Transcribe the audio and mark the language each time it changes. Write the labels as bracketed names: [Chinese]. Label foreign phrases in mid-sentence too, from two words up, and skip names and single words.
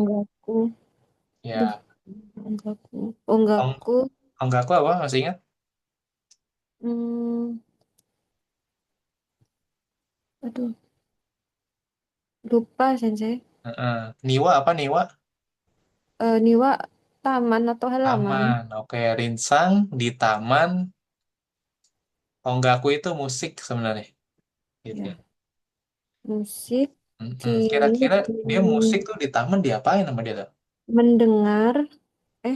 [Indonesian] Onggaku. Duh, Ya. onggaku. Ong, Onggaku. Onggaku apa? Masih ingat? Hmm, aduh, lupa sensei. Heeh. Niwa apa Niwa? Niwa taman atau halaman? Taman. Oke, Rinsang di taman. Onggaku itu musik sebenarnya. Gitu ya. Ya, musik. Mm-mm. Kini Kira-kira di dia musik tuh di taman diapain sama dia tuh? mendengar. Eh,